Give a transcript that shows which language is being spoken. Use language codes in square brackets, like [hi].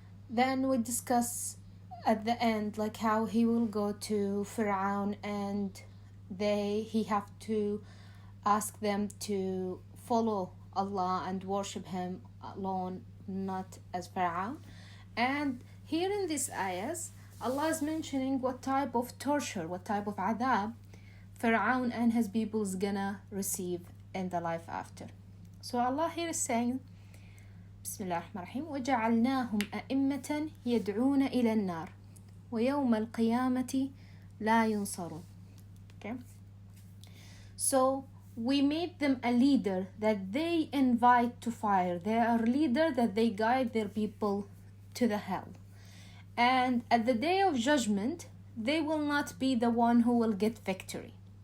[en] Then we discuss at the end like how he will go to Pharaoh and he have to ask them to follow Allah and worship him alone, not as Pharaoh. And here in these ayahs, Allah is mentioning what type of torture, what type of adab Pharaoh and his people is gonna receive in the life after. So Allah here is saying, [ar] Bismillah ar-Rahman ar-Rahim, وَجَعَلْنَاهُمْ أَئِمَّةً يَدْعُونَ إِلَى النَّارِ وَيَوْمَ الْقِيَامَةِ لَا يُنصَرُونَ. [en] Okay? So we made them a leader that they invite to fire. They are a leader that they guide their people to the hell. And at the day of judgment, they will not be the one who will get victory.